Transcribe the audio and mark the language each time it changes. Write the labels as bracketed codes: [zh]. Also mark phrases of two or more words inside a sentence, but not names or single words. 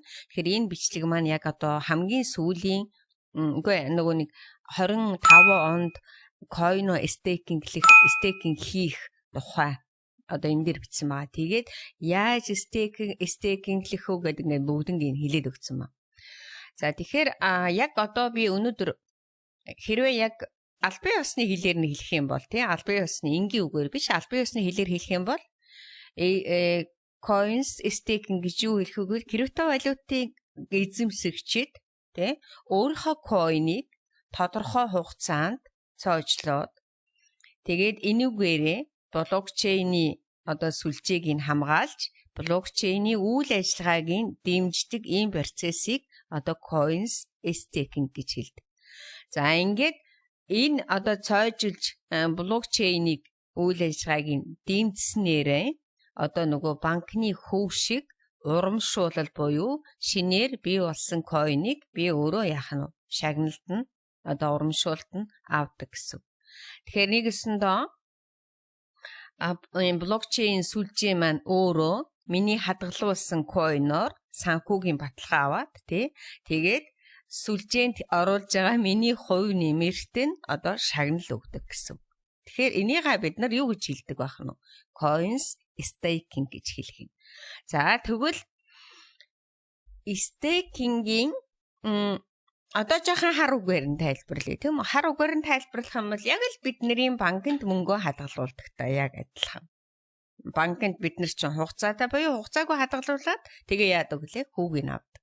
[mn] Тэгэхээр энэ бичлэг маань яг одоо хамгийн сүүлийн нөгөө нэг 25 онд [en] coin staking [mn] хийх тухай одоо энэ дээр бичсэн байгаа. Тэгээд яаж staking хийх вэ гэдэг ингээд бүгднийг хэлээд өгсөн ба. За тэгэхээр яг одоо би өнөөдөр хэрвээ яг албан ёсны хэлээр нь хэлэх юм бол тий албан ёсны энгийн үгээр биш албан ёсны хэлээр хэлэх юм бол [en] coins staking [mn] гэж юу хэлэх вэ? Криптовалютыг эзэмсэгчид тий өөрийнхөө coin-ыг тодорхой хугацаанд цоожлоод тэгээд энүүгээрээ блокчейний одоо сүлжээг нь хамгаалж блокчейний үйл ажиллагааг нь дэмждэг ийм процессыг одоо [en] coins staking [mn] гэж хэлдэг. За ингээд энэ одоо цоожилж блокчейнийг үйл ажиллагааг нь дэмжснээрээ одоо нөгөө банкны хөв шиг урамшуулал буюу шинээр бий болсон coin-ыг би өөрөө яах нь шагналт нь одоо урамшуулт нь авдаг гэсэн. Тэгэхээр нэгэсэндээ блокчейн сүлжээ маань өөрөө миний хадгалуулсан coin-оор санхүүгийн баталгаа аваад тэгээд сүлжээнд оруулж байгаа миний хувь нэмэрт нь одоо шагнал өгдөг гэсэн. Тэгэхээр энийгээ бид нар юу гэж хэлдэг байх нь? [en] Coins staking [mn] гэж хэлэх юм. За тэгвэл staking-ийн одоо жоохон хар үгээр нь тайлбарлая тийм үү? Хар үгээр нь тайлбарлах юм бол яг л бидний банкнд мөнгөө хадгалуулдагтай яг адилхан. Банкнд бид нар чинь хугацаатай буюу хугацаагүй хадгалуулаад тэгээ яадаг лээ хүүгийг авдаг.